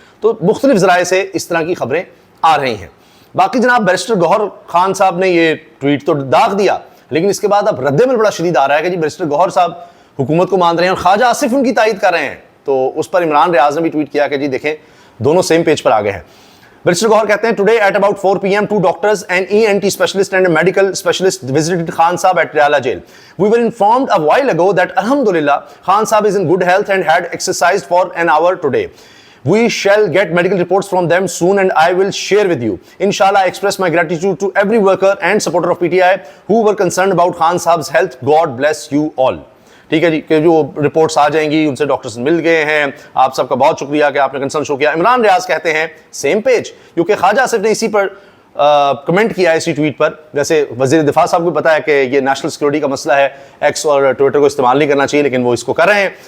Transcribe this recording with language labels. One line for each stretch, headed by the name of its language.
Urdu: تو مختلف ذرائع سے اس طرح کی خبریں آ رہی ہیں. باقی جناب بیرسٹر گوہر خان صاحب نے یہ ٹویٹ تو داغ دیا, لیکن اس کے بعد اب رد عمل بڑا شدید آ رہا ہے کہ جی بیرسٹر گوہر صاحب حکومت کو مان رہے ہیں اور خواجہ آصف ان کی تائید کر رہے ہیں. تو اس پر عمران ریاض نے بھی ٹویٹ کیا کہ جی دیکھیں دونوں سیم پیج پر آگے ہیں.
English: barrister Gohar
Urdu: کہتے ہیں
English: Today at about 4 PM 2 doctors, an ENT specialist and a medical specialist visited Khan Sahab at Riyala jail. We were informed a while ago that Alhamdulillah Khan Sahab is in good health and had exercised for an hour today. We shall get medical reports from them soon and I will share with you. Inshallah, I express my gratitude to every worker and supporter of PTI who were concerned about Khan Sahab's health. God bless you all.
Urdu: ٹھیک ہے جی, کہ جو reports آ جائیں گی, ان سے doctors مل گئے ہیں, آپ سب کا بہت شکریہ کہ آپ نے کنسرن شو کیا. عمران ریاض کہتے ہیں سیم پیج, کیونکہ خواجہ آصف نے اسی پر کمنٹ کیا ہے اسی ٹویٹ پر. ویسے وزیر دفاع صاحب کو پتا ہے کہ یہ نیشنل سیکورٹی کا مسئلہ ہے, ایکس اور ٹویٹر کو استعمال نہیں کرنا چاہیے, لیکن وہ اس کو کر رہے ہیں.